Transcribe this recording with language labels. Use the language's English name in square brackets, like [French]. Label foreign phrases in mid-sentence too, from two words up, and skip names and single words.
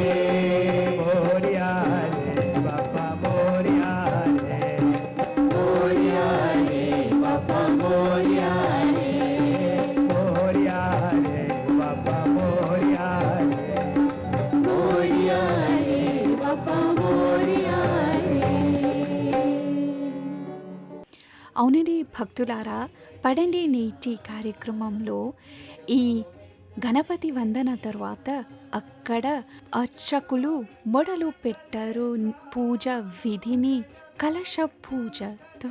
[Marathi] मोरया रे बाप्पा मोरया रे मोरया रे बाप्पा मोरया रे मोरया रे बाप्पा मोरया रे मोरया रे बाप्पा मोरया रे [Telugu] అవునండి భక్తులారా, పడండి నేటి కార్యక్రమంలో ఈ గణపతి వందన తర్వాత అక్కడ అర్చకులు మొదలు పెట్టారు పూజ విధిని కలశ పూజతో.